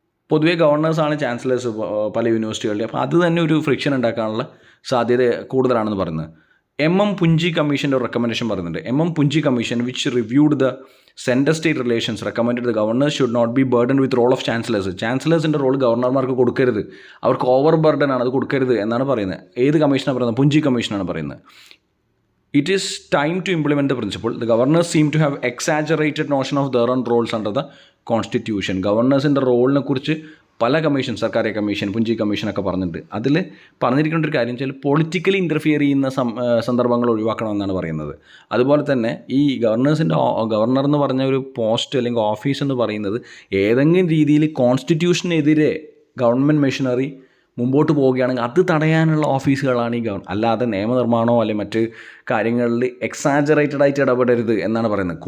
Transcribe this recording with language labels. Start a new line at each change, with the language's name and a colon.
Malayalam: പൊതുവേ ഗവർണേഴ്സാണ് ചാൻസലേഴ്സ് പല യൂണിവേഴ്സിറ്റികളുടെ. അപ്പോൾ അത് തന്നെ ഒരു ഫ്രിക്ഷൻ ഉണ്ടാക്കാനുള്ള സാധ്യത കൂടുതലാണെന്ന് പറയുന്നത്. M.M. പുഞ്ചി കമ്മീഷൻ്റെ ഒരു റെക്കമെൻഡേഷൻ പറയുന്നുണ്ട്.
English: M.M. Punchhi commission which reviewed the centre state relations recommended the governors should not be burden with role of chancellors.
Malayalam: ചാൻസലേഴ്സിൻ്റെ role ഗവർണർമാർക്ക് കൊടുക്കരുത്, അവർക്ക് ഓവർ ബർഡൻ ആണ്, അത് കൊടുക്കരുത് എന്നാണ് പറയുന്നത്. ഏത് കമ്മീഷനാണ് പറയുന്നത്? പുഞ്ചി കമ്മീഷനാണ് പറയുന്നത്.
English: It is time to implement the principle. The governors seem to have exaggerated notion of their own roles under the constitution.
Malayalam: ഗവർണേഴ്സിൻ്റെ റോളിനെ കുറിച്ച് പല കമ്മീഷൻ, സർക്കാർ കമ്മീഷൻ, പുഞ്ചി കമ്മീഷനൊക്കെ പറഞ്ഞിട്ടുണ്ട്. അതിൽ പറഞ്ഞിരിക്കേണ്ട ഒരു കാര്യം വെച്ചാൽ പൊളിറ്റിക്കലി ഇൻ്റർഫിയർ ചെയ്യുന്ന സന്ദർഭങ്ങൾ ഒഴിവാക്കണമെന്നാണ് പറയുന്നത്. അതുപോലെ തന്നെ ഈ ഗവർണർ എന്ന് പറഞ്ഞ ഒരു പോസ്റ്റ് അല്ലെങ്കിൽ ഓഫീസ് എന്ന് പറയുന്നത് ഏതെങ്കിലും രീതിയിൽ കോൺസ്റ്റിറ്റ്യൂഷനെതിരെ ഗവൺമെൻറ് മെഷീനറി മുമ്പോട്ട് പോവുകയാണെങ്കിൽ അത് തടയാനുള്ള ഓഫീസുകളാണ് ഈ അല്ലാതെ നിയമനിർമ്മാണമോ അല്ലെങ്കിൽ മറ്റ് കാര്യങ്ങളിൽ എക്സാജറേറ്റഡ് ആയിട്ട് ഇടപെടരുത് എന്നാണ് പറയുന്നത്.